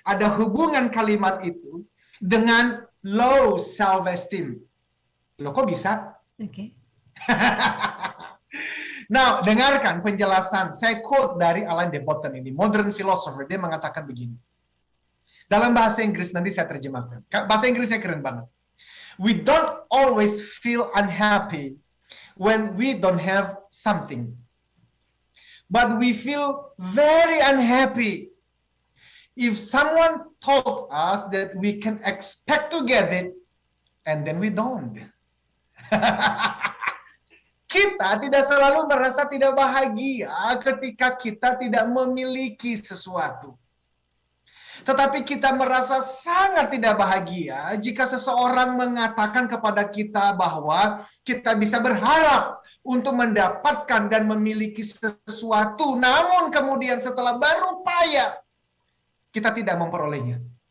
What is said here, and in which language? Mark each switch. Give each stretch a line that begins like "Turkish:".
Indonesian: Ada hubungan kalimat itu dengan low self-esteem. Loh, kok bisa? Oke. Nah, dengarkan penjelasan. Saya quote dari Alain de Botton ini,
English: modern philosopher.
Indonesian: Dia mengatakan begini. Dalam bahasa Inggris, nanti saya terjemahkan. Bahasa Inggrisnya keren banget.
English: We don't always feel unhappy when we don't have something. But we feel very unhappy if someone told us that we can expect to get it and then we don't.
Indonesian: Kita tidak selalu merasa tidak bahagia ketika kita tidak memiliki sesuatu. Tetapi kita merasa sangat tidak bahagia jika seseorang mengatakan kepada kita bahwa kita bisa berharap untuk mendapatkan dan memiliki sesuatu, namun kemudian setelah berupaya, kita tidak memperolehnya.